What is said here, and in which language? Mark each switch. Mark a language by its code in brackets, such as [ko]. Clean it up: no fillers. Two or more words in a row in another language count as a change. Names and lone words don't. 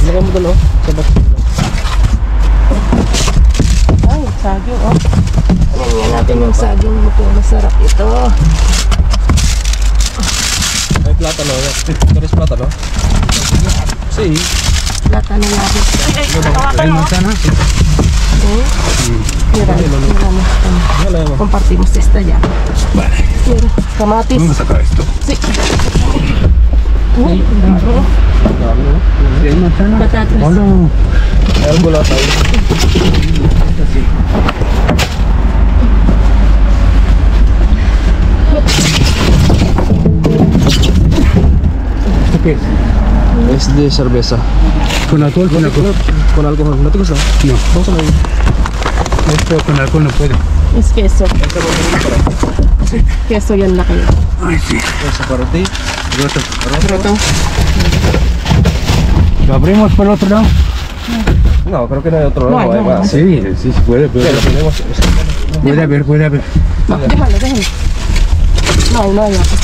[tl] Lagyan mo doon, oh. Sa box. Ay, saging, oh. Tingnan natin yung saging mo kung masarap ito. [es] Ay, platano. Karis platano. Si. [tl] Lata na natin. [es] Hay manzana. Mira, mira mo. [tl] Wala mo. [es] Compartimos esta ya. Vale. Mira, kamatis. Vamos a sacar esto. Sí. [tl] Dami, oh. [es] Hay manzana. Patatas. Hola. [tl] Ay, gula tayo. [es] ¿Esto qué es? Es de cerveza. ¿Con alcohol? Con alcohol. Con alcohol. ¿No te gusta? No. Vamos a ver. Esto con alcohol no puede. Es queso. Queso [tl] yan laki. [es] Ay, sí. Esa para ti. Roto. ¿Lo abrimos por el otro lado? No, creo que no hay otro lado. No, Hay no, más. Sí, sí se puede, pero Pero tenemos. puede haber, puede haber. No, déjalo. No hay.